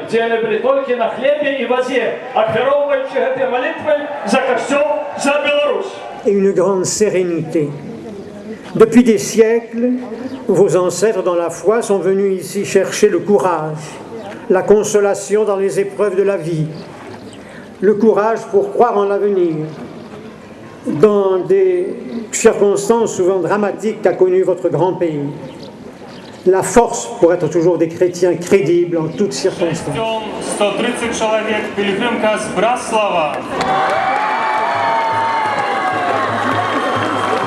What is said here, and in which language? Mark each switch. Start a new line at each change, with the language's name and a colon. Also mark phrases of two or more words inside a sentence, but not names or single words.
Russian: где они были только на хлебе и воде, отверовывающие этой молитвой за костел, за Беларусь.
French: Et une grande sérénité. Depuis des siècles, vos ancêtres dans la foi sont venus ici chercher le courage, la consolation dans les épreuves de la vie, le courage pour croire en l'avenir. Dans des circonstances souvent dramatiques qu'a connu votre grand pays, la force pour être toujours des chrétiens crédibles en toutes circonstances.
Russian: 130 человек, пилигримка с Браслава.